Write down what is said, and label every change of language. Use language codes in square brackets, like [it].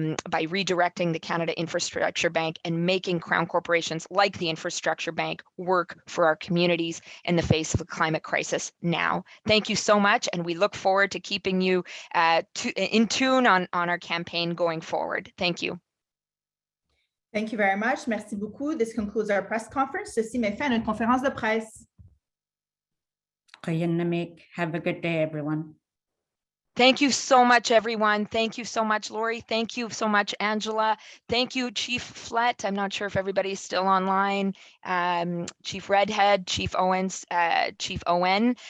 [en] redirecting the Canada Infrastructure Bank and making crown corporations like the Infrastructure Bank work for our communities in the face of the climate crisis now. Thank you so much, and we look forward to keeping you in tune on our campaign going forward. Thank you. Thank you very much. [fr] Merci beaucoup. [en] This concludes our press conference. [fr] Ceci met fin à une conférence de presse. [en] Have a good day, everyone. Thank you so much, everyone. Thank you so much, Lori. Thank you so much, Angela. Thank you, Chief Flett. I'm not sure if everybody's still online. Chief Redhead, Chief Owens, Chief Owen.